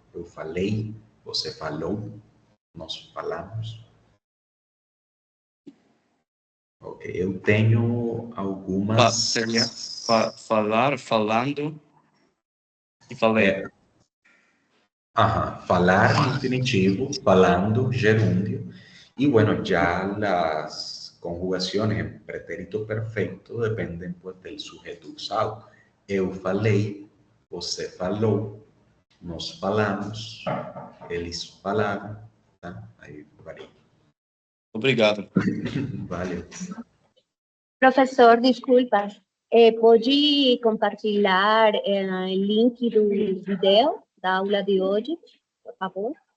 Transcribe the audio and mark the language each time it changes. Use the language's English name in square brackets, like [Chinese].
[Portuguese] Eu falei, você falou, nós falamos. Ok, eu tenho algumas... Seria falar, falando e falei. Falar infinitivo, falando, gerúndio. [Spanish] Y bueno, ya las conjugaciones en pretérito perfecto dependen pues del sujeto usado. [Portuguese] Eu falei, você falou, nós falamos, eles falaram, tá? Aí varia. Obrigado. [Spanish] Vale. Profesor, disculpas. [Portuguese] Pode compartilhar o link do vídeo da aula de hoje, por favor?